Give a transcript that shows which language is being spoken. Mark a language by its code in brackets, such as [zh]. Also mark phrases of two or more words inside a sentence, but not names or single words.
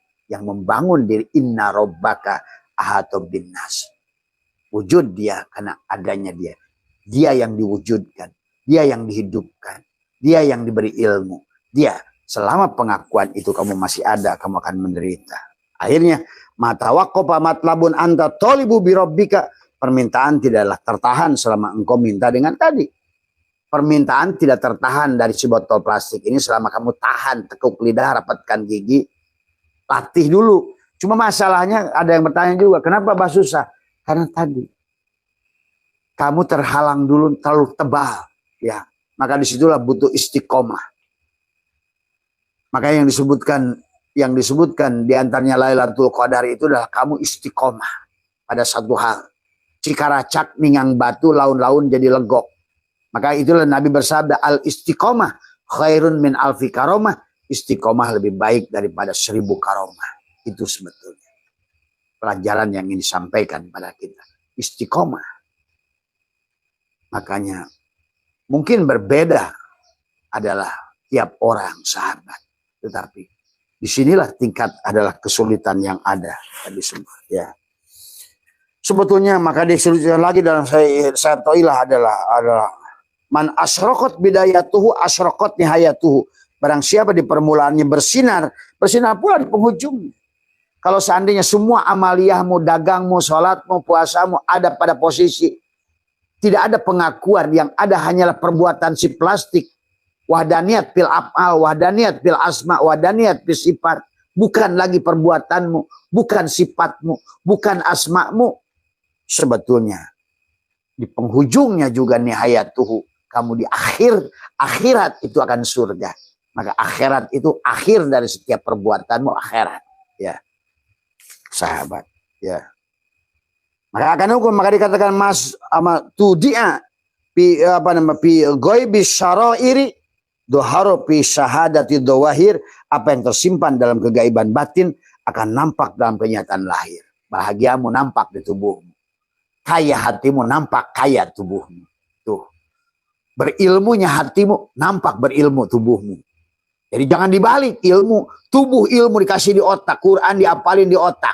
[id] Yang membangun diri [ar] إن ربك أحاط بالناس. [id] Wujud dia karena adanya dia. Dia yang diwujudkan. Dia yang dihidupkan. Dia yang diberi ilmu. Dia selama pengakuan itu kamu masih ada, kamu akan menderita. [ar] Akhirnya متى وقف مطلب أنت طالبه بربك. [id] Permintaan tidaklah tertahan selama engkau minta dengan tadi. Permintaan tidak tertahan dari si botol plastik ini selama kamu tahan, tekuk lidah, rapatkan gigi. Latih dulu. Cuma masalahnya ada yang bertanya juga, kenapa bah susah? Karena tadi kamu terhalang dulu terlalu tebal, ya. Maka disitulah butuh istiqomah. Maka yang disebutkan di antaranya Lailatul Qadar itu adalah kamu istiqomah pada satu hal. [su] Cikaracak ningang batu laun-laun jadi legok. [id] Maka itulah Nabi bersabda [ar] الاستقامة خير من ألف كرامة. [id] Istiqomah lebih baik daripada 1000 karomah. Itu sebetulnya pelajaran yang ingin disampaikan pada kita. Istiqomah. Makanya mungkin berbeda adalah tiap orang sahabat. Tetapi disinilah tingkat adalah kesulitan yang ada. Tadi semua. Ya. Sebetulnya maka disebutkan lagi dalam saya toilah adalah [ar] من أشرقت بدايته أشرقت نهايته. [id] Barang siapa di permulaannya bersinar pula di penghujungnya. Kalau seandainya semua amaliyahmu, dagangmu, sholatmu, puasamu ada pada posisi tidak ada pengakuan, yang ada hanyalah perbuatan si plastik. [ar] وحدانية في الأفعال وحدانية في الأسماء وحدانية في الصفات. [id] Bukan lagi perbuatanmu, bukan sifatmu, bukan asmamu. Sebetulnya di penghujungnya juga nihayatuhu. Kamu di akhirat itu akan surga. Maka akhirat itu akhir dari setiap perbuatanmu, akhirat. Ya, sahabat. Ya. Maka akan hukum, maka dikatakan [ar] ما استودع في غيب السرائر ظهر في شهادة الظواهر. [id] Apa yang tersimpan dalam kegaiban batin akan nampak dalam kenyataan lahir. Bahagiamu nampak di tubuhmu. Kaya hatimu nampak kaya tubuhmu. Tuh. Berilmunya hatimu nampak berilmu tubuhmu. Jadi jangan dibalik, tubuh ilmu dikasih di otak, Quran diapalin di otak.